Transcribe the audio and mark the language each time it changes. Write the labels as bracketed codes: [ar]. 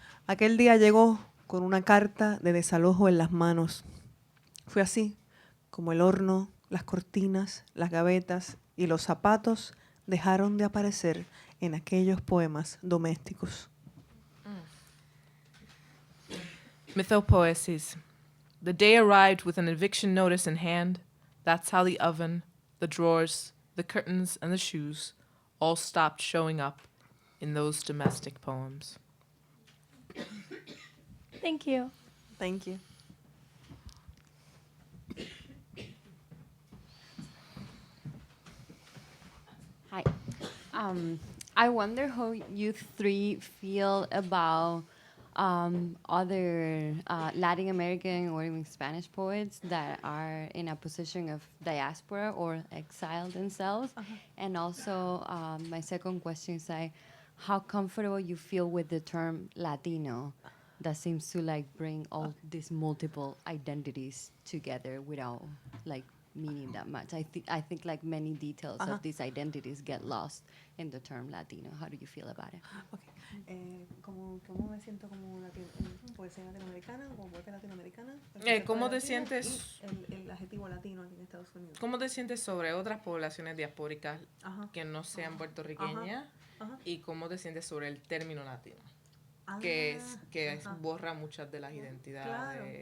[es] Aquel día llegó con una carta de desalojo en las manos. Fue así, como el horno, las cortinas, las gavetas y los zapatos dejaron de aparecer en aquellos poemas domésticos. [en] Mythopoesis. The day arrived with an eviction notice in hand. That's how the oven, the drawers, the curtains, and the shoes all stopped showing up in those domestic poems. Thank you. Thank you. Hi. I wonder how you three feel about other Latin American or even Spanish poets that are in a position of diaspora or exile themselves. And also, my second question is like, how comfortable you feel with the term Latino that seems to like bring all these multiple identities together without like meaning that much. I think like many details of these identities get lost in the term Latino. How do you feel about it? Okay. [es] ¿Cómo me siento como poesía latinoamericana, como poeta latinoamericana? ¿Cómo te sientes? El adjetivo latino aquí en Estados Unidos. ¿Cómo te sientes sobre otras poblaciones diaspóricas Ajá. que no sean puertorriqueñas? Ajá. ¿Y cómo te sientes sobre el término latino? Que borra muchas de las identidades